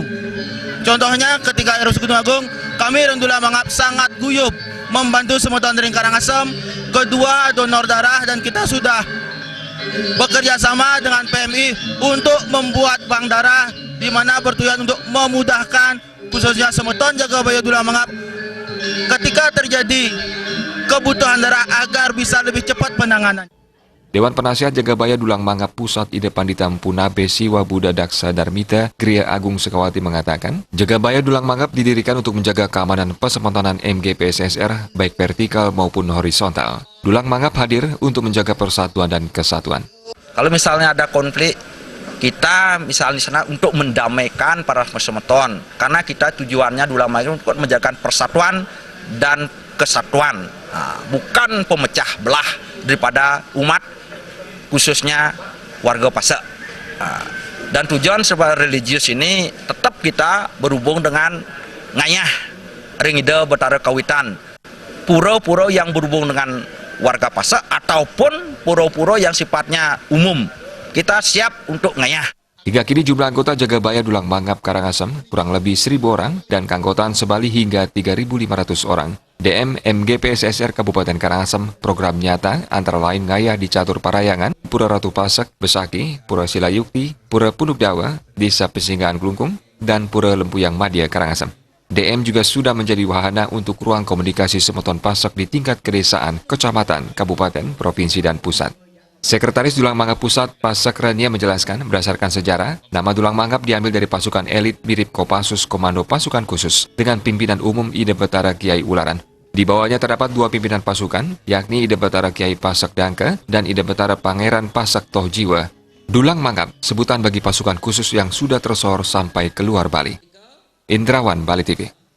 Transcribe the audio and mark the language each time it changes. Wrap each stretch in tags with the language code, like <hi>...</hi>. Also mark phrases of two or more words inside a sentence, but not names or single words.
<id>Contohnya ketika erupsi Gunung Agung, kami Dulang Mangap sangat guyup membantu</id> <ban>semeton Ring</ban> <id>Karangasem, kedua donor darah, dan kita sudah bekerja sama dengan PMI untuk membuat bank darah di mana bertujuan untuk memudahkan khususnya semeton Jagabaya Dulang Mangap ketika terjadi kebutuhan darah agar bisa lebih cepat penanganan. Dewan Penasihat Jagabaya Dulang Mangap Pusat di depan Ditempu Nabe Siwa Buddha Daksa Darmita Gria Agung Sekawati mengatakan, Jagabaya Dulang Mangap didirikan untuk menjaga keamanan pasemetonan MGPSSR baik vertikal maupun horizontal. Dulang Mangap hadir untuk menjaga persatuan dan kesatuan. Kalau misalnya ada konflik, kita misalnya sana untuk mendamaikan para pasemeton, karena kita tujuannya Dulang Mangap untuk menjaga persatuan dan kesatuan, bukan pemecah belah daripada umat, khususnya warga Pasak. Dan tujuan sebuah religius ini tetap kita berhubung dengan</id> <ban>ngayah ringida betara kawitan,</ban> <id>pura-pura yang berhubung dengan warga Pasak ataupun pura-pura yang sifatnya umum, kita siap untuk ngayah. Hingga kini jumlah anggota Jagabaya Dulang Mangap Karangasem kurang lebih 1.000 orang dan keanggotaan sebali hingga 3.500 orang. DM MGPSSR Kabupaten Karangasem program nyata antara lain ngayah di Catur Parayangan, Pura Ratu Pasak, Besaki, Pura Silayukti, Pura Punduk Dawa, Desa Pesinggahan Klungkung, dan Pura Lempuyang Madya Karangasem. DM juga sudah menjadi wahana untuk ruang komunikasi semeton Pasak di tingkat kedesaan, kecamatan, kabupaten, provinsi, dan pusat. Sekretaris Dulang Mangap Pusat Pasak Rania menjelaskan, berdasarkan sejarah, nama Dulang Mangap diambil dari pasukan elit mirip Kopassus Komando Pasukan Khusus dengan pimpinan umum Ide Betara Kiai Ularan. Di bawahnya terdapat 2 pimpinan pasukan, yakni Ide Betara Kiai Pasak Dangka dan Ide Betara Pangeran Pasak Toh Jiwa. Dulang Mangap, sebutan bagi pasukan khusus yang sudah tersohor sampai keluar Bali. Indrawan, Bali TV.</id>